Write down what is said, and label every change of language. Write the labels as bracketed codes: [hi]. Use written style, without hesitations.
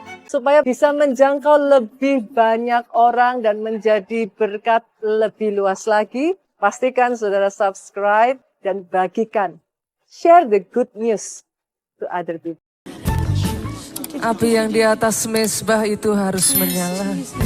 [id] Supaya bisa menjangkau lebih banyak orang dan menjadi berkat lebih luas lagi, pastikan saudara subscribe dan bagikan. [en] Share the good news to other people. [id] Api yang di atas mezbah itu harus menyala.